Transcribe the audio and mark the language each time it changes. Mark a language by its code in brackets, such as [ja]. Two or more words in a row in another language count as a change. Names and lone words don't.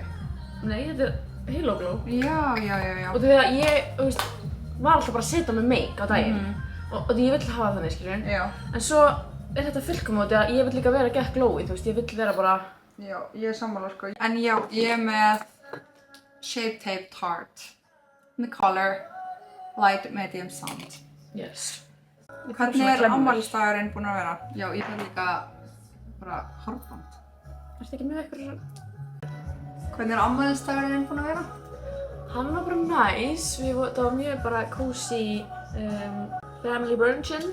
[is] Nei, þetta er Halo Glow. Já. Og því að ég, þú veist, var alltaf bara að setja með make á daginn og því ég vill hafa þannig, skilurðu. Já. En svo er þetta fullkomið að ég vill líka vera gett glowy, þú veist, ég vill vera bara Já, ég er sammála sko. En já, ég er með Shape Tape Tarte. [en] The color Light Medium Sound. Yes. [is] Hvernig er afmælisdagurinn búinn að vera? Já, ég fær líka bara hárband. Ertu ekki með eitthvað? Hvernig er afmælisdagurinn búinn að vera? Hann var bara næs, það var mjög bara [en] cozy family bruncheon.